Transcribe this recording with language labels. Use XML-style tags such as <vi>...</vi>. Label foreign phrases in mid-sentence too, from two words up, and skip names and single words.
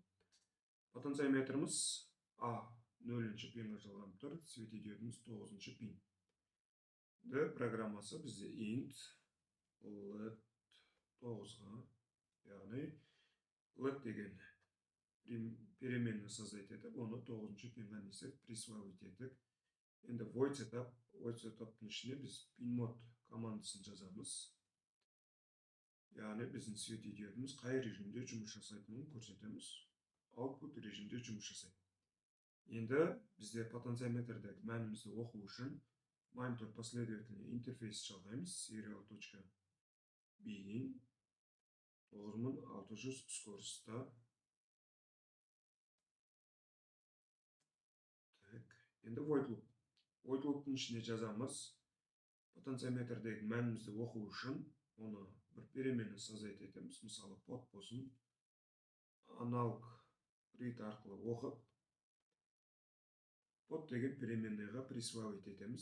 <kk>Потенциометріміз А 0-ші пинға жалғанып тұр, светодиодымыз 9-ші пин. Программасы бізде</kk> <en>int LED</en> <kk>9-ға, яғни LED деген</kk> <ru>переменный создать</ru> <kk>етіп, оны 9-ші пинға присвоить етіп. Енді</kk> <en>void setup-</en> <kk>тың ішіне біз pinmod командасын жазамыз. Яғни біздің светодиодымыз қай режимде жұмыс жасайтынын көрсетеміз. Output режимде жұмыс жасайды. Енді бізде потенциометрдегі мәнімізді оқу үшін</kk> <ru>монитор последовательный интерфейс</ru> <kk>жалғаймыз. Serial.begin 9600 скоростта. Енді</kk> <en>void loop. Void loop'тың</en> <kk>ішіне жазамыз. Потенциометрдегі мәнімізді оқу үшін оны бір</kk> <ru>переменный создать</ru> <kk>етеміз. Мысалы, pod болсын,</kk> <en>analog read</en> <kk>арқылы оқып, pod деген переменныйға присвоить етеміз.</kk>